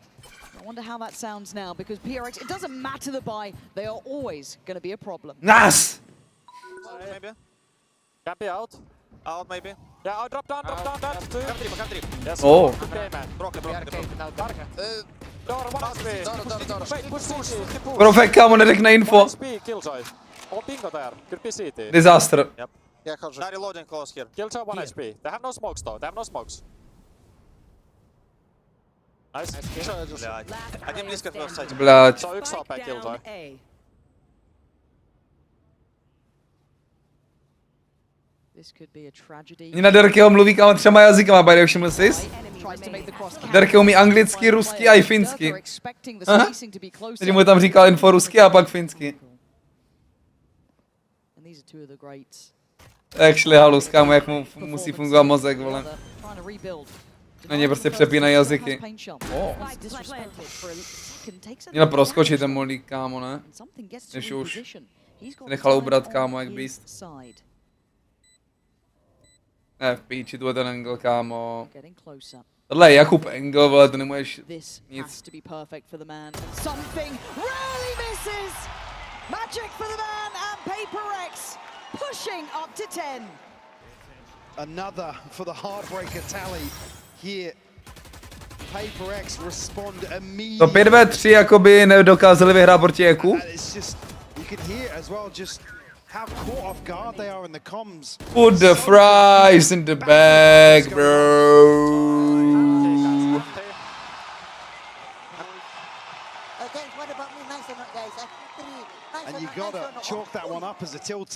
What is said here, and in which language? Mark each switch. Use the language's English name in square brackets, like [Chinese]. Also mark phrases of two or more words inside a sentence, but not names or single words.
[English] I wonder how that sounds now, because PRX, it doesn't matter the buy, they are always going to be a problem. Nice! Maybe. Can be out. Out maybe. Yeah, I'll drop down. Two. Come three. Yes. Oh. Okay, man. Broke. Now, Dark. Door, 1 HP. Wait, push. [Czech] Profek, kámo, neřekne info. [English] 1 HP, Killjoy. Oh, bingo there. Could be CT. Disaster. Yep. Yeah, they're reloading close here. Killjoy 1 HP. They have no smokes though. They have no smokes. Nice. [Russian] Блядь. Один близко в сайте. Блядь. [Finnish] So, yksi AP Killjoy. [English] This could be a tragedy. [Czech] Na Derkyho mluví kámo 3 jazykama, [English] by the way, [Czech] všiml jsi? Derky umí anglicky, rusky a i finsky. Takže mu tam říkal info rusky a pak finsky. Actually halus, kámo, jak mu musí fungovat mozek, vole. Na ně prostě přepínají jazyky. Měl proskočit ten molík, kámo, ne? Než už. Se nechal ubrat, kámo, jak beast. Ne, v píči, tu je ten angle, kámo. Tohle je Jakub angle, vole, to nemůžeš nic. [English] Another for the heartbreaker tally here. PRX respond immediately. [Czech] To 5v3 jakoby nedokázali vyhrát proti Jeku. [English] You could hear as well just how caught off guard they are in the comms. Put the fries in the bag, bro. And you gotta chalk that one up as a tilter.